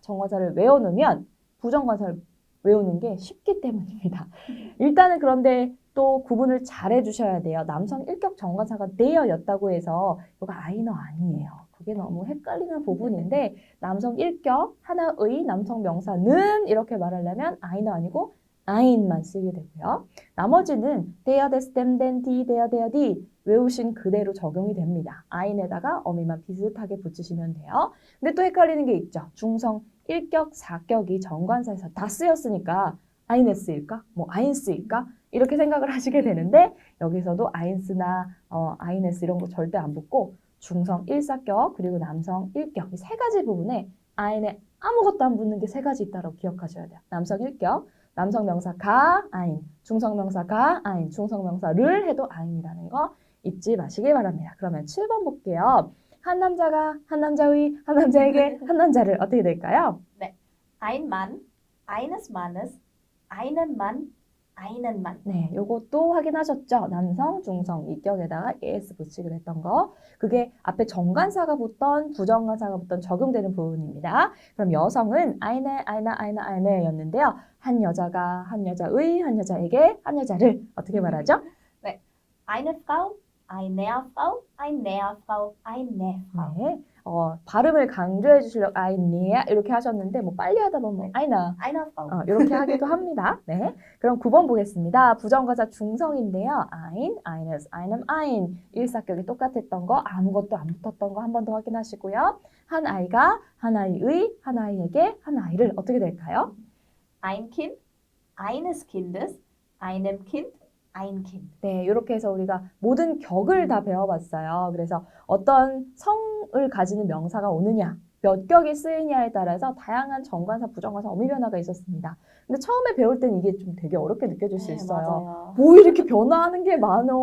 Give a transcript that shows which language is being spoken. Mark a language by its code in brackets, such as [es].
[ko] 정관사를 외워놓으면 부정관사를 외우는 게 쉽기 때문입니다. 일단은 그런데 또 구분을 잘 해주셔야 돼요. 남성 1격 정관사가 the였다고 해서 이거 아이너 아니에요. 그게 너무 헷갈리는 부분인데 남성 1격 하나의 남성 명사는 이렇게 말하려면 아이너 아니고 ein만 쓰게 되고요. 나머지는 [de] der, des, dem, den, die, der, die [ko] 외우신 그대로 적용이 됩니다. ein에다가 어미만 비슷하게 붙이시면 돼요. 근데 또 헷갈리는 게 있죠. 중성 1격, 4격이 정관사에서 다 쓰였으니까 eine 쓰일까? 뭐 ein 쓰일까? 이렇게 생각을 하시게 되는데 여기서도 ein스나 eines 이런 거 절대 안 붙고 중성 1사격 그리고 남성 1격 이 세 가지 부분에 ein에 아무것도 안 붙는 게 세 가지 있다고 기억하셔야 돼요. 남성 1격, 남성 명사 가, ein, 중성 명사 가, ein, 중성 명사를 해도 ein이라는 거 잊지 마시길 바랍니다. 그러면 7번 볼게요. 한 남자가 한 남자의 한 남자에게 한 남자를 어떻게 될까요? [de] Ein Mann, eines Mannes, einen Mann, einen Mann. [ko] 네, 요것도 확인하셨죠? 남성, 중성, 이격에다가 es 붙이기로 했던 거. 그게 앞에 정관사가 붙던 부정관사가 붙던 적용되는 부분입니다. 그럼 여성은 eine 였는데요. 한 여자가 한 여자의, 한 여자에게, 한 여자를 어떻게 말하죠? [de] Eine Frau, eine Frau, eine Frau, eine Frau. [ko] 네, 발음을 강조해 주시려고 eine 이렇게 하셨는데 뭐 빨리 하다 보면 eine [de] Eine Frau. [ko] 이렇게 하기도 합니다. 네, 그럼 9번 보겠습니다. 부정관사 중성인데요. [de] ein, eines, einem, ein. [ko] 일사격이 똑같았던 거, 아무것도 안 붙었던 거 한 번 더 확인하시고요. 한 아이가 한 아이의, 한 아이에게, 한 아이를 어떻게 될까요? [de] Ein Kind, eines Kindes, einem Kind, ein Kind. [ko] 네, 이렇게 해서 우리가 모든 격을 다 배워봤어요. 그래서 어떤 성을 가지는 명사가 오느냐, 몇 격이 쓰이냐에 따라서 다양한 정관사, 부정관사, 어미 변화가 있었습니다. 근데 처음에 배울 땐 이게 좀 되게 어렵게 느껴질 수 있어요. 맞아요. 뭐 이렇게 변화하는 게 많어.